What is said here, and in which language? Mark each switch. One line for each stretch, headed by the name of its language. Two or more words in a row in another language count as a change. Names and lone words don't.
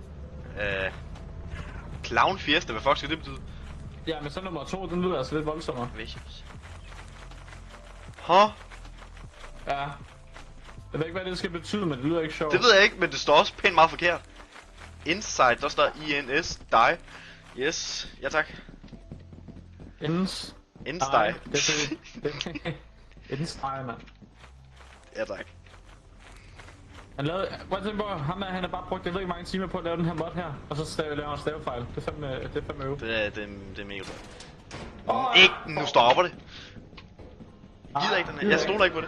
Danish: Clown Fiesta, hvad fuck skal det betyde? Ja, men så nummer 2, den lyder altså lidt voldsommere. Vicious. Ja. Jeg ved ikke, hvad det skal betyde, men det lyder ikke sjovt. Det ved jeg ikke, men det står også pænt meget forkert. Inside, der står INS, die. Yes, ja tak. Ins die. Ins die, mand. Ja tak. Han lavede, prøv at tænke på, han har bare brugt, jeg ved ikke mange timer på at lave den her mod her, og så laver han stavefejl. Det er fandme øve. Det er mega godt. Ikke, nu stopper det. Jeg gider ikke den her, jeg stoler ikke på det.